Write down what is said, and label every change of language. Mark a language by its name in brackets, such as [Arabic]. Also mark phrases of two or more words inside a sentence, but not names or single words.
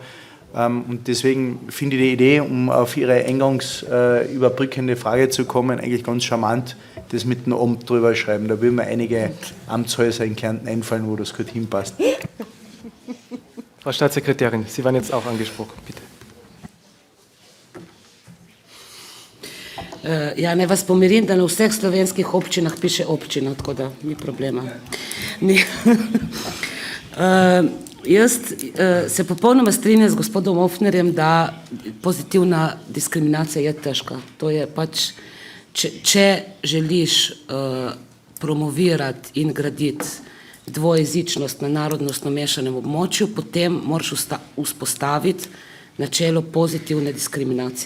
[German] Und deswegen finde ich die Idee, um auf Ihre eingangs überbrückende Frage zu kommen, eigentlich ganz charmant, das mit dem Amt drüber schreiben. Da würden mir einige Amtshäuser in Kärnten einfallen, wo das gut hinpasst. Frau Staatssekretärin, Sie waren jetzt auch angesprochen, bitte. [Slovenian] Ja, ne vas pomirim, da na vseh slovenskih občinah piše občina, tako da ni problema. Jaz se popolnoma strinjam z gospodom Ofnerjem, da pozitivna diskriminacija je težka. To je pač, če želiš promovirati in graditi dvojezičnost na narodnostno mešanem območju, potem moraš vzpostaviti načelo pozitivne diskriminacije.